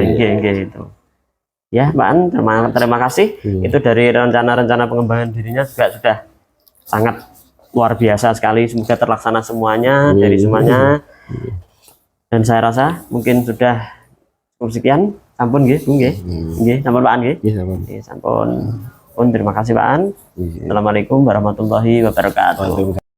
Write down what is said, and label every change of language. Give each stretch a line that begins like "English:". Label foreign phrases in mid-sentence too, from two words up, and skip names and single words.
Indonesian: gitu. Ya, Mbak An, terima kasih. Itu dari rencana-rencana pengembangan dirinya juga sudah sangat luar biasa sekali. Semoga terlaksana semuanya dari semuanya. Dan saya rasa mungkin sudah cukup sekian.
Javanese: Sampun nggih, sampun Pak An nggih.
Indonesian: Sampun. Terima kasih Pak An.
Arabic: السلام عليكم ورحمة الله وبركاته.